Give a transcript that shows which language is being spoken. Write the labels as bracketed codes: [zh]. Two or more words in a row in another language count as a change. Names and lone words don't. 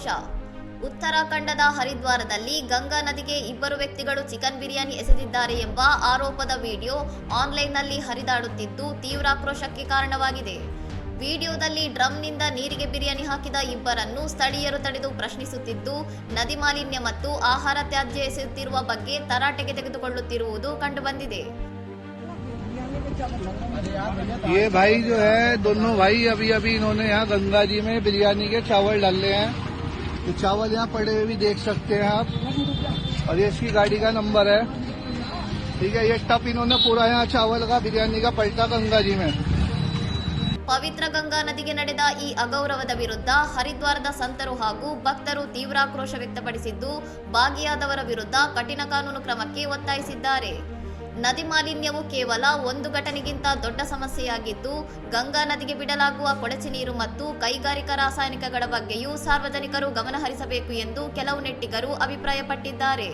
[kn] ಉತ್ತರಾಖಂಡದ ಹರಿದ್ವಾರದಲ್ಲಿ ಗಂಗಾ ನದಿಗೆ ಇಬ್ಬರು ವ್ಯಕ್ತಿಗಳು ಚಿಕನ್ ಬಿರಿಯಾನಿ ಎಸೆದಿದ್ದಾರೆ ಎಂಬ ಆರೋಪದ ವಿಡಿಯೋ ಆನ್ಲೈನ್ನಲ್ಲಿ ಹರಿದಾಡುತ್ತಿದ್ದು ತೀವ್ರ ಆಕ್ರೋಶಕ್ಕೆ ಕಾರಣವಾಗಿದೆ. ವಿಡಿಯೋದಲ್ಲಿ ಡ್ರಮ್ನಿಂದ ನೀರಿಗೆ ಬಿರಿಯಾನಿ ಹಾಕಿದ ಇಬ್ಬರನ್ನು ಸ್ಥಳೀಯರು ತಡೆದು ಪ್ರಶ್ನಿಸುತ್ತಿದ್ದು, ನದಿ ಮಾಲಿನ್ಯ ಮತ್ತು ಆಹಾರ ತ್ಯಾಜ್ಯ ಎಸೆಯುತ್ತಿರುವ ಬಗ್ಗೆ ತರಾಟೆಗೆ ತೆಗೆದುಕೊಳ್ಳುತ್ತಿರುವುದು ಕಂಡುಬಂದಿದೆ. [hi] ये भाई जो है, दोनों भाई अभी इन्होंने यहाँ गंगा जी में बिरयानी के चावल डाले हैं. तो चावल यहाँ पड़े हुए भी देख सकते हैं आप, और ये इसकी गाड़ी का नंबर है. ठीक है, ये टप इन्होंने पूरा यहाँ चावल का बिरयानी का पलटा गंगा जी में. [kn] ಪವಿತ್ರ ಗಂಗಾ ನದಿಗೆ ನಡೆದ ಈ ಅಗೌರವದ ವಿರುದ್ಧ ಹರಿದ್ವಾರದ ಸಂತರು ಹಾಗೂ ಭಕ್ತರು ತೀವ್ರ ಆಕ್ರೋಶ ವ್ಯಕ್ತಪಡಿಸಿದ್ದು, ಭಾಗಿಯಾದವರ ವಿರುದ್ಧ ಕಠಿಣ ಕಾನೂನು ಕ್ರಮಕ್ಕೆ ಒತ್ತಾಯಿಸಿದ್ದಾರೆ. ನದಿ ಮಾಲಿನ್ಯವು ಕೇವಲ ಒಂದು ಘಟನೆಗಿಂತ ದೊಡ್ಡ ಸಮಸ್ಯೆಯಾಗಿದ್ದು, ಗಂಗಾ ನದಿಗೆ ಬಿಡಲಾಗುವ ಕೊಳಚೆ ನೀರು ಮತ್ತು ಕೈಗಾರಿಕಾ ರಾಸಾಯನಿಕಗಳ ಬಗ್ಗೆಯೂ ಸಾರ್ವಜನಿಕರು ಗಮನಹರಿಸಬೇಕು ಎಂದು ಕೆಲವು ನೆಟ್ಟಿಗರು ಅಭಿಪ್ರಾಯಪಟ್ಟಿದ್ದಾರೆ.